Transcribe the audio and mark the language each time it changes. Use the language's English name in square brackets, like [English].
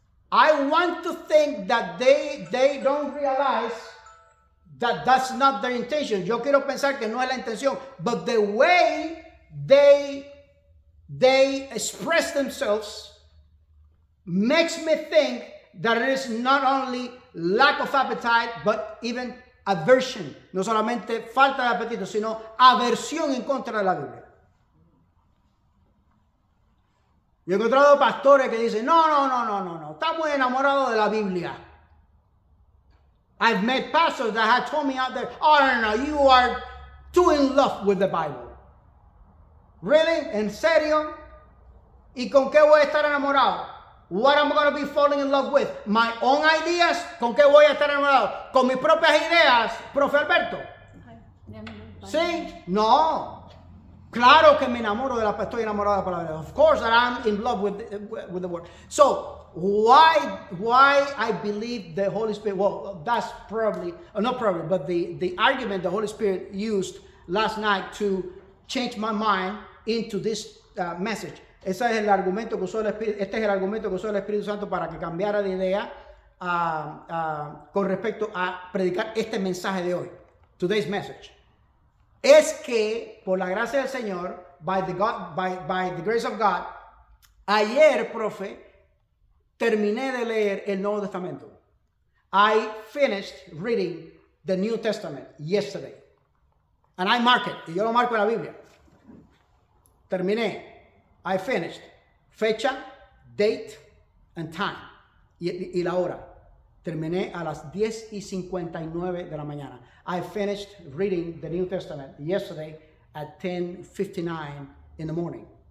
[English] I want to think that they don't realize that that's not their intention. [Spanish] Yo quiero pensar que no es la intención, [English] but the way they express themselves makes me think that it is not only lack of appetite, but even aversion. [Spanish] No solamente falta de apetito, sino aversión en contra de la Biblia. Yo he encontrado pastores que dicen, no, estamos enamorados de la Biblia. [English] I've met pastors that have told me out there, no, you are too in love with the Bible. Really? [Spanish] ¿En serio? ¿Y con qué voy a estar enamorado? [English] What am I going to be falling in love with? My own ideas? [Spanish] ¿Con qué voy a estar enamorado? ¿Con mis propias ideas, profe Alberto? ¿Sí? No. Claro que me enamoro estoy enamorado de la palabra. [English] Of course that I'm in love with the word. So, why I believe the Holy Spirit, well, that's probably, not probably, but the argument the Holy Spirit used last night to change my mind into this message. [Spanish] Este es el argumento que usó el Espíritu Santo para que cambiara de idea con respecto a predicar este mensaje de hoy. [English] Today's message. [Spanish] Es que, por la gracia del Señor, [English] by the grace of God, [Spanish] ayer, profe, terminé de leer el Nuevo Testamento. [English] I finished reading the New Testament yesterday. And I mark it. [Spanish] Y yo lo marco en la Biblia. Terminé. [English] I finished. [Spanish] Fecha, [English] date, and time. [Spanish] Y la hora. Terminé a las 10:59 de la mañana. [English] I finished reading the New Testament yesterday at 10:59 in the morning.